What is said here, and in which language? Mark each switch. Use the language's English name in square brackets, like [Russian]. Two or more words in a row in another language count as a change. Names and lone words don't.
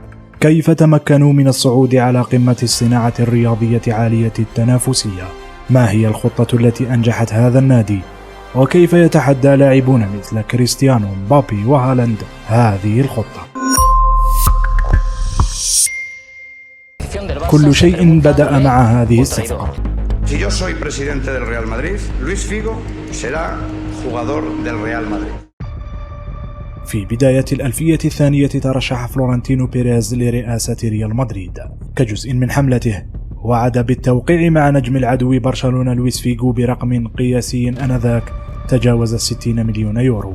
[Arabic] كيف تمكنوا من الصعود على قمة الصناعة الرياضية عالية التنافسية؟ ما هي الخطة التي أنجحت هذا النادي؟ وكيف يتحدى لاعبون مثل كريستيانو مبابي وهالاند هذه الخطة؟ كل شيء بدأ مع هذه الصفقة. [Spanish] Si yo soy presidente del Real Madrid, Luis Figo será jugador del Real Madrid. [Arabic] في بداية الألفية الثانية ترشح فلورنتينو بيريز لرئاسة ريال مدريد. كجزء من حملته وعد بالتوقيع مع نجم العدو برشلونة لويس فيغو برقم قياسي آنذاك تجاوز 60 مليون يورو.